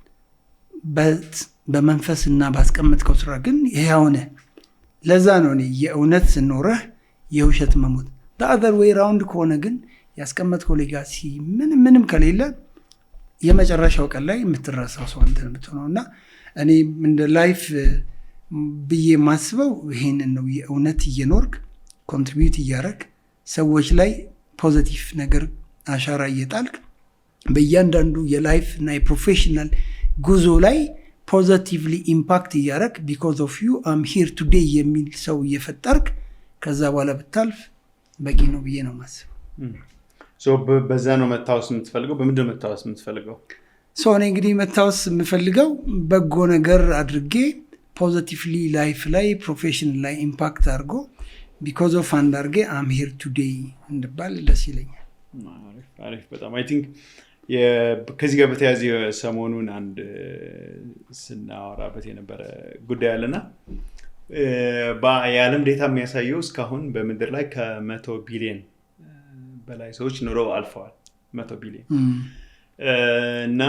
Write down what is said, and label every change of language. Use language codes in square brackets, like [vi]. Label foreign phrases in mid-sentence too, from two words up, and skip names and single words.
[am] በመንፈስና ባስቀምጥከው ስራ ግን ይሄው ነህ። ለዛ ነው እኔ የእውነት ኖረህ የውሸት መሞት [en] the other way round [am] ከሆነ ግን ያስቀመጥከው ሌጋሲ ምንም ከሌለ የመጨረሻው ቀን ላይ የምትረሳው ሰው አንተ ነውና እኔ እንደ ላይፍ ብዬ ማስበው ይሄንን ነው። የእውነት እየኖርክ ኮንትሪቢዩት እያደረግ ሰዎች ላይ ፖዚቲቭ ነገር አሻራ እየጣልክ በእያንዳንዱ የላይፍ እና የፕሮፌሽናል ጉዞ ላይ [en] positively impact [am] እያደረግ [en] because of you I'm here today [am] የሚል ሰው እየፈጠርክ ከዛ በኋላ ብታልፍ በቂ ነው ብዬ ነው ማስበው። so በዛ ነው መታወስ የምትፈልገው? በምንድን ነው መታወስ የምትፈልገው? so እኔ እንግዲህ መታወስ የምፈልገው በጎ ነገር አድርጌ [en] positively life [am] ላይ ፕሮፌሽን ላይ ኢምፓክት አድርጎ [en] because of [am] አንዳርጌ [en] I'm here today [am] እንድባል ደስ ይለኛል። አሪፍ በጣም [en] I think [am] ከዚህ ጋር በተያያዘ ሰሞኑን አንድ ስናወራበት የነበረ ጉዳይ አለና የዓለም ዴታ የሚያሳየው እስካሁን በምድር ላይ ከ100 ቢሊዮን በላይ ሰዎች ኑረው አልፈዋል። 100 ቢሊዮን እና